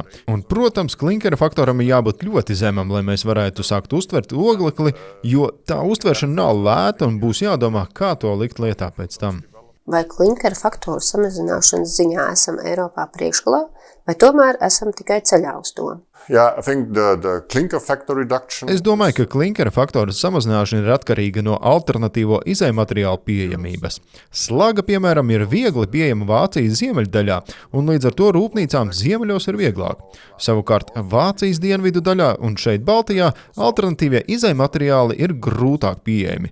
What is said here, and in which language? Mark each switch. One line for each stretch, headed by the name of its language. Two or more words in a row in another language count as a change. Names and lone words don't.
Latvian: Un, protams, klinkera faktoram ir jābūt ļoti zemam, lai mēs varētu sākt uztvert oglekli, jo tā uztveršana nav lēta un būs jādomā, kā to likt lietā pēc tam. Vai klinkera faktoru samazināšanas ziņā esam Eiropā priekšgalā, vai tomēr esam tikai ceļā uz to?
English: Yeah, I think the clinker factor reduction.
Latvian: Es domāju, ka klinkera faktora samazināšana ir atkarīga no alternatīvo izejmateriālu pieejamības. Slaga, piemēram, ir viegli pieejama Vācijas ziemeļdaļā, un līdz ar to rūpnīcām ziemeļos ir vieglāk. Savukārt Vācijas dienvidu daļā un šeit Baltijā alternatīvie izejmateriāli ir grūtāk pieejami.